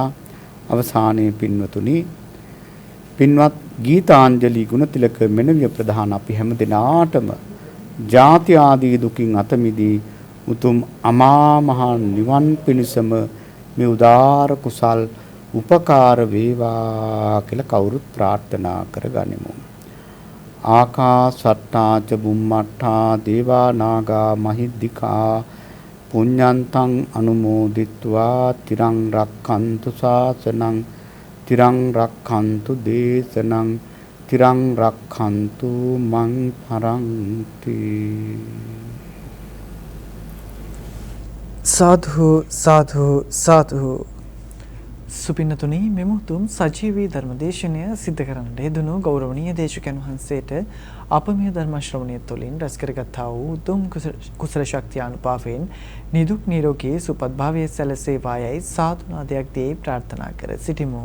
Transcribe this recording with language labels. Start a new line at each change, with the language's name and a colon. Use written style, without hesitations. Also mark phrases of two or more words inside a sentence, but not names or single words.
Sinhala: අවසානයේ පින්වතුනි පින්වත් ගීතාංජලි ගුණතිලක මෙනවිය ප්‍රධාන අපි හැම දිනාටම ජාති ආදී දුකින් අත මිදී උතුම් අමා මහ නිවන් පිණිසම මේ උදාර කුසල් උපකාර වේවා කියලා කවුරුත් ප්‍රාර්ථනා කරගනිමු.
Pali: ආකාසට්ටා ච බුම්මට්ටා දේවා නාග මහිද්దికා පුඤ්ඤන්තං අනුමෝදිත්වා තිරං රක්ඛන්තු ශාසනං තිරං රක්ඛන්තු දේශනං තිරං රක්ඛන්තු මං පරන්ති.
Sinhala: සාධු සාධු සාධු. සුපින්නතුනි මෙම උතුම් සජීවී ධර්මදේශනය සිද්ධ කරන්නට යෙදුණු ගෞරවනීය දේශකයන් වහන්සේට අප මේ ධර්ම ශ්‍රවණය තුළින් රැස් කරගත්තා වූ උතුම් කුසල ශක්තිය අනුපාවෙන් නිදුක් නිරෝගී සුවපත් භාවයේ සැලසේවායයි සාදුනාදයක් දී ප්‍රාර්ථනා කර සිටිමු.